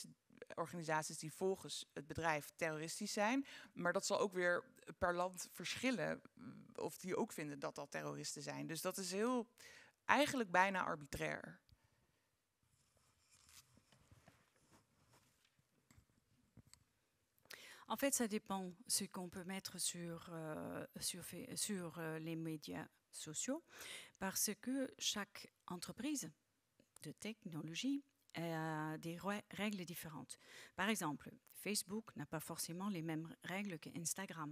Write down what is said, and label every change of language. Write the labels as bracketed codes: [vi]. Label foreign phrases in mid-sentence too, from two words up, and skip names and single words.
[nl] Organisaties die volgens het bedrijf terroristisch zijn. Maar dat zal ook weer per land verschillen of die ook vinden dat dat terroristen zijn. Dus dat is eigenlijk bijna arbitrair. [fr] En fait, ça dépend ce qu'on peut mettre sur les médias sociaux, parce que chaque entreprise de technologie a des règles différentes. Par exemple, Facebook n'a pas forcément les mêmes règles qu'Instagram.